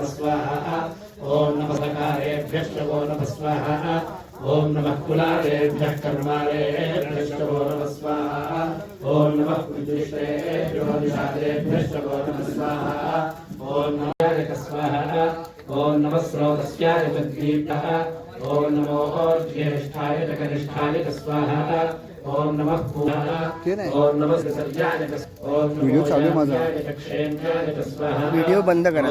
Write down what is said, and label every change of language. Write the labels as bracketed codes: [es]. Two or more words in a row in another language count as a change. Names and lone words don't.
[sa] स्वाहा ओम नमः सकारेभ्यश्च वो नमः स्वाहा ओम नमः कुलारेभ्यः कर्मारेभ्यश्च वो नमः स्वाहा ओम नमः कुलदुष्टेभ्यो निषादेभ्यश्च वो नमः स्वाहा ओम नमः स्वाहा ओम नमः स्रोतस्याय तद्दीप्तः ओम नमो ज्येष्ठाय च कनिष्ठाय च स्वाहा ओम नमः पूर्णाय ओम नमः सर्जाय च ओम [mr] व्हिडिओ चालू आहे माझा. [sa] क्षेत्राय च स्वाहा [mr] व्हिडिओ बंद करा.